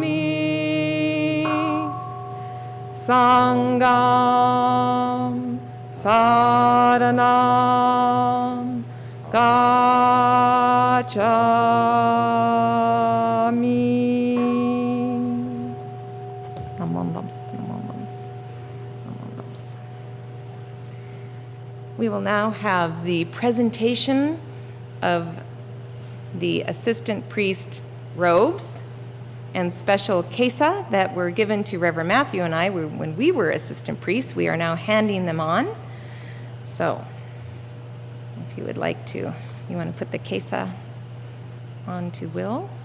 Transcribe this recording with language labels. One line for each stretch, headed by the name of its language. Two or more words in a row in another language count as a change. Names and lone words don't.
Pali: gacchami, Sangham Saranam Gacchami. Namo Nams, Namo Nams, Namo Nams.
English: We will now have the presentation of the assistant priest robes and special kesa that were given to Reverend Matthew and I when we were assistant priests. We are now handing them on. So if you would like to, you want to put the kesa on to Will.